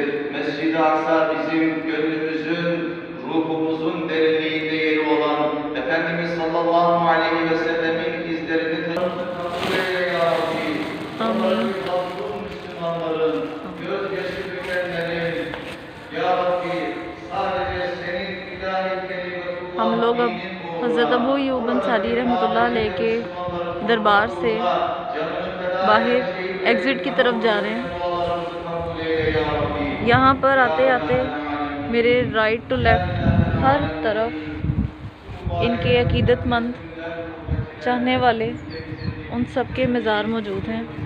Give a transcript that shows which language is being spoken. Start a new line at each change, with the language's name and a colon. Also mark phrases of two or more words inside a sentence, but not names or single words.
Turkish: Mescid-i Aksa bizim gönlümüzün, ruhumuzun derinliğinde yeri olan Efendimiz
Arabic: صلى الله عليه وسلم
Turkish: izlerini kabul eyle
Arabic: يا رب.
Turkish: Amin. Mazlum Müslümanların, gözyaşı dökenlerin,
Arabic: يا رب
Turkish: sadece senin ilahi kelimetullah
Hindi: हम लोग अब हज़रत अबू अय्यूब अंसारी
Arabic: رحمة الله عليه
Hindi: के दरबार से बाहर एग्ज़िट की तरफ जा रहे हैं। यहाँ पर आते आते मेरे
English: right to left
Hindi: हर तरफ इनके अकीदतमंद चाहने वाले उन सब के मज़ार मौजूद हैं।